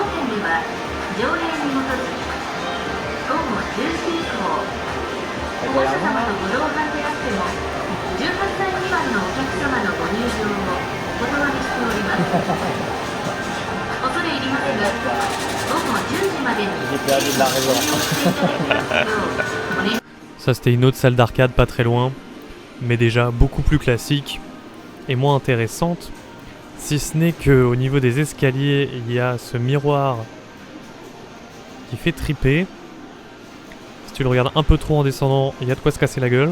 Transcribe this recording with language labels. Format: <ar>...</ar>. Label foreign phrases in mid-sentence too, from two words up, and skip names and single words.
<ja>では条例に基づき午後10時以降保護者様とご同伴であっても18歳未満のお客様のご入場をお断りしております恐れ入りますが午後10時までにご利用していただきますようお願い。</ja> <fr>Ça, c'était une autre salle d'arcade pas très loin, mais déjà beaucoup plus classique et moins intéressante. Si ce n'est qu'au niveau des escaliers, il y a ce miroir qui fait triper. Si tu le regardes un peu trop en descendant, il y a de quoi se casser la gueule.</fr>